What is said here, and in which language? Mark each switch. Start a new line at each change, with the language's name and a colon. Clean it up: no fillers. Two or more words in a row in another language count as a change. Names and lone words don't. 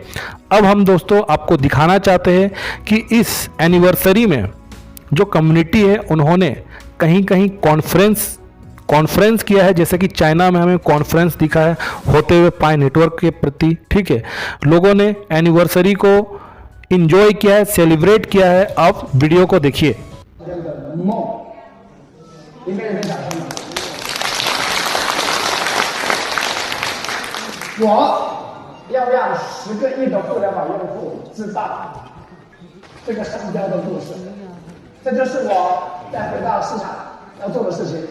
Hindi: अब हम दोस्तों आपको दिखाना चाहते हैं कि इस एनिवर्सरी में जो कम्युनिटी है उन्होंने कहीं कहीं कॉन्फ्रेंस किया है, जैसे कि चाइना में हमें कॉन्फ्रेंस दिखा है होते हुए पाई नेटवर्क के प्रति, ठीक है। लोगों ने एनिवर्सरी को इंजॉय किया है, सेलिब्रेट किया है। आप वीडियो को देखिए।
Chinese: 我要让10个亿的互联网用户知道这个商标的故事，这就是我再回到市场要做的事情。